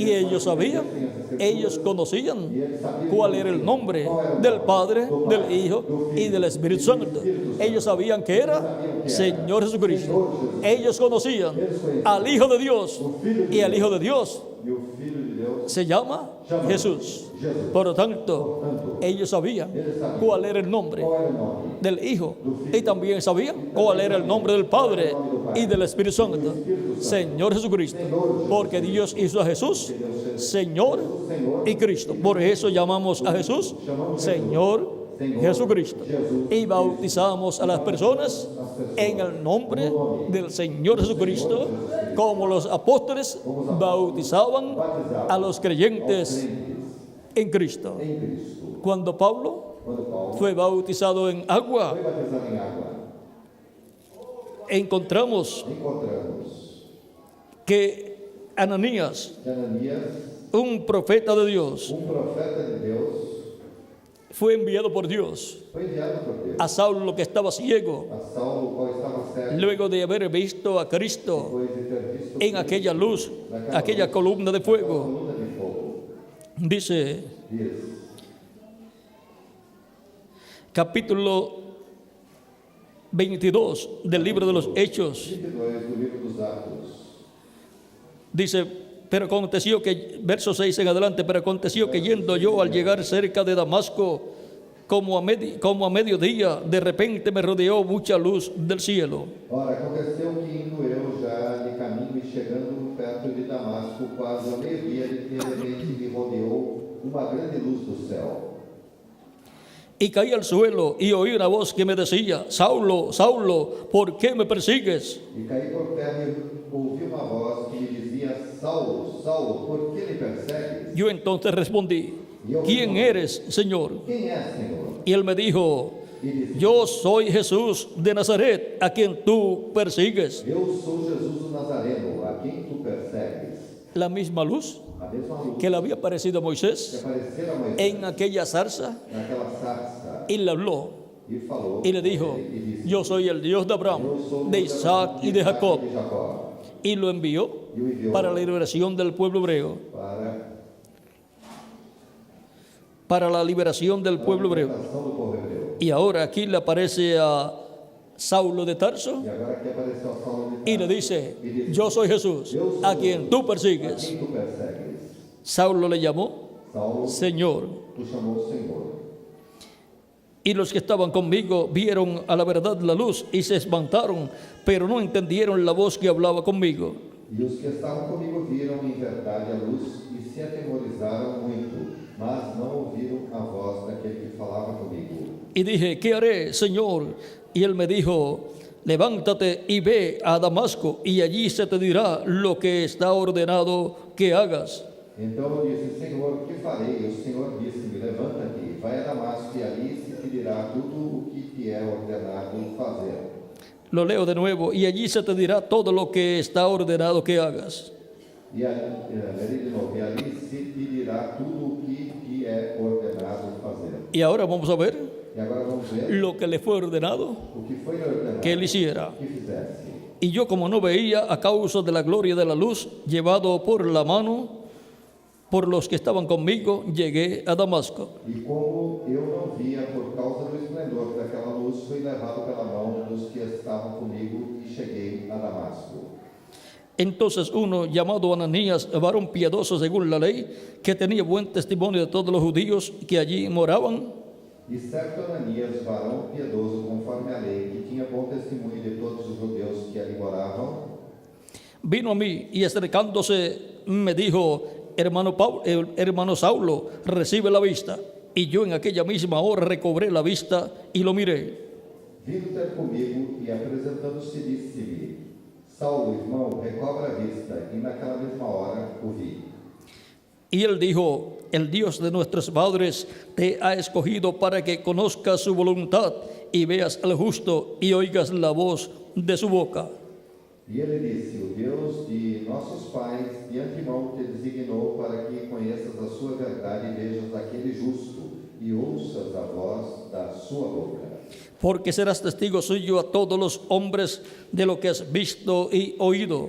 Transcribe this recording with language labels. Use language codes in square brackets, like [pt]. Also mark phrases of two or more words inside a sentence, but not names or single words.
[es] Y ellos sabían Ellos conocían cuál era el nombre del Padre, del Hijo y del Espíritu Santo. Ellos sabían que era Señor Jesucristo. Ellos conocían al Hijo de Dios, y al Hijo de Dios [pt] E o Filho de Deus [es] se llama Jesús. Por lo tanto, ellos sabían cuál era el nombre [pt] qual era o nome? [es] del Hijo, y también sabían cuál era el nombre del Padre y del Espíritu Santo, Señor Jesucristo, porque Dios hizo a Jesús Señor y Cristo. Por eso llamamos a Jesús Señor Jesucristo, y bautizamos a las personas en el nombre del Señor Jesucristo, como los apóstoles bautizaban a los creyentes en Cristo. [pt] Em Cristo. [es] Cuando Pablo [pt] Quando Paulo [es] fue bautizado en agua, [pt] foi batizado em água, [es] encontramos [pt] encontramos [es] que Ananías, [pt] que Ananias, [es] un profeta de Dios, [pt] profeta de Deus, [es] fue enviado por Dios [pt] foi enviado por Deus [es] a Saulo, que estaba ciego, [pt] a Saulo, o qual estava cego, [es] luego de haber visto a Cristo [pt] depois de ter visto [es] en aquella luz, aquella columna de fuego. [pt] coluna de fogo. [es] Dice [pt] Diz, [es] capítulo 22 del libro de los Hechos, [pt] 22 do livro dos Atos. [es] dice, pero aconteció que, verso 6 en adelante, pero aconteció que yendo yo al llegar cerca de Damasco, como a mediodía, de repente me rodeó mucha luz del cielo. [pt] Ora, aconteceu que indo eu já de caminho e chegando perto de Damasco, quase ao meio-dia, de repente me rodeou uma grande luz do céu. [es] Y caí al suelo y oí una voz que me decía, Saulo, Saulo, ¿por qué me persigues? [pt] E caí por terra e ouvi uma voz que me dizia, Saulo, Saulo, por que me persegues? [es] Yo entonces respondí, ¿quién eres, Señor? [pt] Quem és, Senhor? [es] Y él me dijo, yo soy Jesús de Nazaret, a quien tú persigues. [pt] Eu sou Jesus o Nazareno, a quem tu persegues. [es] La misma luz [pt] A mesma luz [es] que le había parecido a [pt] que Moisés aparecera a Moisés [es] en aquella zarza, [pt] naquela sarça [es] y le habló [pt] e falou [es] y le dijo, [pt] e disse, [es] yo soy el Dios de Abraham, [pt] eu sou o de Deus [es] Isaac y de Jacob. [pt] de Jacó. [es] Y lo envió [pt] E o enviou [es] para la liberación del pueblo hebreo, [pt] para [es] para la liberación del pueblo [pt] a [es] hebreo. [pt] libertação do povo hebreu. [es] Y ahora aquí le aparece a Saulo de Tarso [pt] E agora aqui apareceu a Saulo de [es] y le dice, yo soy Jesús, a quien tú [pt] a [es] persigues. [pt] quem tu persegues. [es] Saulo le llamó Saulo, Señor. [pt] tu chamou Senhor. [es] Y los que estaban conmigo vieron a la verdad la luz y se espantaron, pero no entendieron la voz que hablaba conmigo. [pt] E os que estavam comigo viram em verdade a luz e se atemorizaram muito, mas não ouviram a voz daquele que falava comigo. [es] Y dije, ¿qué haré, Señor? Y él me dijo, levántate y ve a Damasco, y allí se te dirá lo que está ordenado que hagas. [pt] Então eu disse, Senhor, o que farei? E o Senhor disse-me, levanta-te, vai a Damasco, e ali se te dirá tudo o que te é ordenado fazer. [es] Lo leo de nuevo, y allí se te dirá todo lo que está ordenado que hagas. [pt] E ali de novo, e ali se te dirá tudo o que te é ordenado fazer. [es] Y ahora vamos a ver [pt] E agora vamos ver [es] lo que le fue ordenado [pt] o que foi ordenado [es] que él hiciera. [pt] que fizesse. [es] Y yo, como no veía a causa de la gloria de la luz, llevado por la mano por los que estaban conmigo, llegué a Damasco. [pt] E como eu não via por causa do esplendor daquela luz, fui levado pela mão dos que estavam comigo e cheguei a Damasco. [es] Entonces uno llamado Ananías, varón piadoso según la ley, que tenía buen testimonio de todos los judíos que allí moraban, [pt] E certo Ananias, varão piedoso conforme a lei, que tinha bom testemunho de todos os judeus que ali moravam, [es] vino a mí y acercándose me dijo, hermano Saulo, recibe la vista. Y yo en aquella misma hora recobré la vista y lo miré. [pt] vindo ter comigo e apresentando-se disse-me, Saulo, irmão, recobra a vista, e naquela mesma hora o vi. [es] Y él dijo, el Dios de nuestros padres te ha escogido para que conozcas su voluntad y veas al justo y oigas la voz de su boca. [pt] E ele disse, o Deus de nossos pais de antemão te designou para que conheças a sua verdade e vejas aquele justo e ouças a voz da sua boca. [es] porque serás testigo suyo a todos los hombres de lo que has visto y oído.